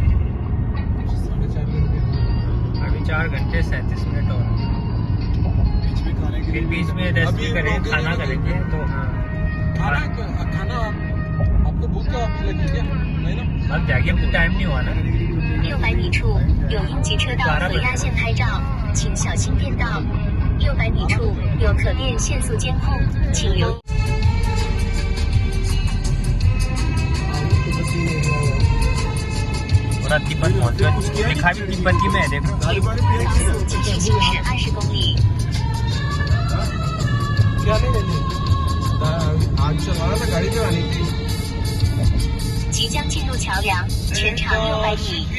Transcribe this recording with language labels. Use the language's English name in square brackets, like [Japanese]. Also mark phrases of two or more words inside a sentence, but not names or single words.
[Hindi] 4.5 घंटे। अभी 4 घंटे 37 मिनट और बीच में खाने के फिर बीच में रेस्ट भी करेंगे, खाना करेंगे। तो खाना आपको भूख का लगी क्या? नहीं ना, अब जाके अब तो टाइम नहीं हुआ ना। [Chinese] 600 米处有应急车道和压线拍照，请小心变道。600米处有可变限速监控，请留。 [Hindi] पूरा तिब्बत पहुँच गया, लिखा भी तिब्बती में है, देखो। [Chinese] 高速继续行驶20公里。 [Hindi] क्या नहीं लेंगे? आज चला रहा था गाड़ी चलानी थी। [Chinese] 即将进入桥梁，全长600米。